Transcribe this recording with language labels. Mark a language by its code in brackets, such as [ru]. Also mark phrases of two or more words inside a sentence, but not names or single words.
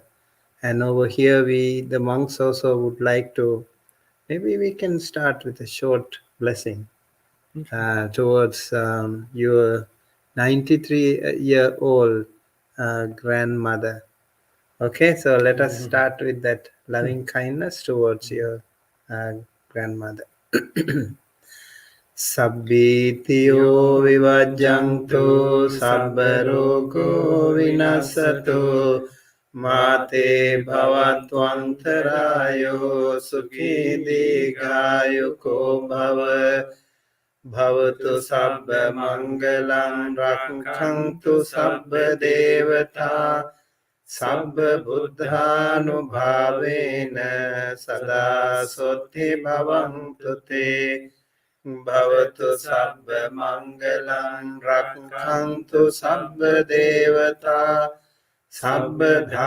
[en] And over here, the monks also would like to, maybe we can start with a short blessing towards your 93-year-old grandmother. Okay, so let us start with that loving kindness towards your grandmother. [pi] Sabbitiyo vivajjantu sabbarogo vinasato mate bhavatvantarayo sukhi digayuko bhava bhavatu sabba mangalam rakhantu sabba devata sabba buddhanubhavena sada sotti bhavantu te bhavatu sabba mangalam rakhantu sabba devata sabba